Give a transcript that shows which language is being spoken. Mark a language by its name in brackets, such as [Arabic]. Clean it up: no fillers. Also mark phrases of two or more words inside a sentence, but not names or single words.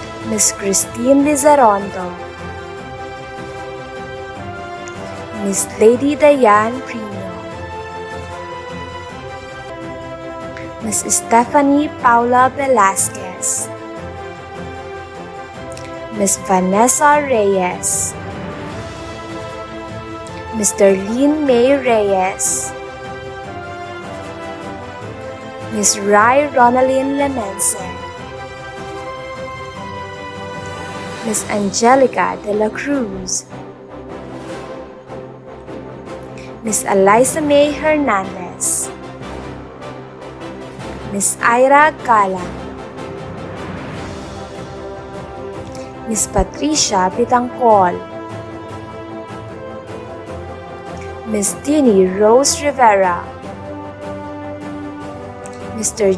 [English] Miss Christine Lizarondo, Miss Lady Diane Primo, Miss Stephanie Paula Velasquez, Miss Vanessa Reyes, Mr. Lynn May Reyes, Miss Rai Ronaldine Lemense, Miss Angelica de la Cruz, Miss Eliza May Hernandez, Miss Ira Gala, Miss Patricia Bitangcol, Miss Dini Rose Rivera, Mr.